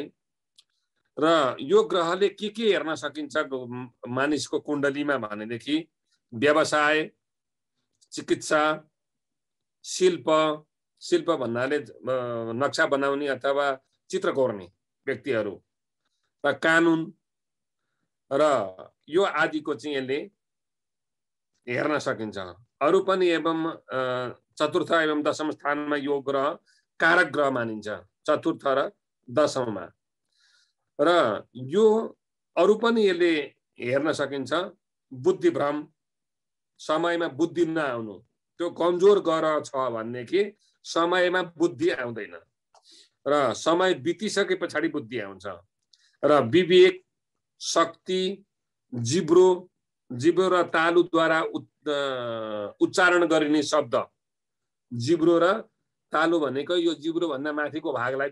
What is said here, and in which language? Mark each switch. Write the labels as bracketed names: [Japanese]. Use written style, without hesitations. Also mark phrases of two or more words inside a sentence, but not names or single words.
[Nepali] र यो ग्रहले के हेर्न सकिन्छ मानिसको कुण्डलीमा भनेदेखि व्यवसाय, चिकित्सा, शिल्प भन्नाले नक्सा बनाउने अथवा चित्र कोर्ने व्यक्तिहरू र कानुन र यो आदिको चाहिँ यसले हेर्न सकिन्छ। अरु पनि एवं चतुर्थ एवं दशम स्थानमा यो ग्रह कारक ग्रह मानिन्छ, चतुर्थ र दशममा। र यो अरु पनि यसले हेर्न सकिन्छ। बुद्धि भ्रम, समयमा बुद्धि नआउनु, त्यो कमजोर ग्रह छ भनेदेखि समयमा बुद्धि आउँदैन र समय बितिसके पछाडि बुद्धि आउँछ र विवेक, शक्ति, जिब्रो जिब्रो र तालुद्वारा उच्चारण गरिने शब्द जिब्रो र तालु भनेको यो जिब्रो भन्दा माथिको भागलाई